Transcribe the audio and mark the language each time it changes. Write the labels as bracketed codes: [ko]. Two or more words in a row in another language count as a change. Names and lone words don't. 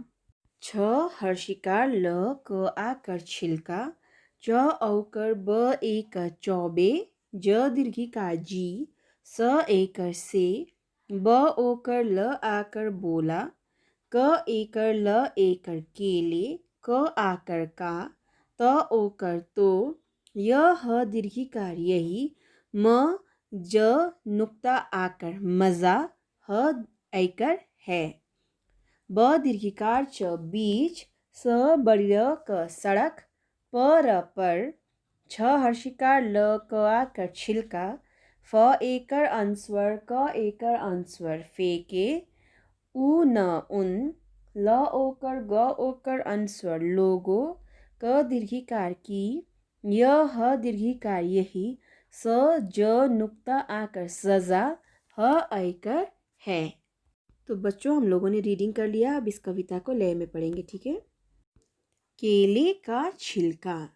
[hi] छ हर्षिकार ल क आकर छिलका, च औकर ब एकर चौबे, ज दीर्घिकार जी, स एकर से, ब ओकर ल आकर बोला, क एकर ल एकर केले, क आकर का, त ओकर तो, य ह दीर्घिकार यही, म ज नुक्ता आकर मजा, ह एकर है, ब दीर्घिकार च बीच, स बड़ी र क सड़क, प र पर, छ हर्षिकार ल क आकर छिलका, फ एकर अंस्वर क एकर अंस्वर फेंके, उ न उन, ल ओकर ग ओकर अंस्वर लोगो, क दीर्घिकार की, य ह दीर्घिकार यही, स ज नुक्ता आकर सजा, ह आकर है. तो बच्चों हम लोगों ने रीडिंग कर लिया. अब इस कविता को लय में पढ़ेंगे. ठीक है. केले का छिलका.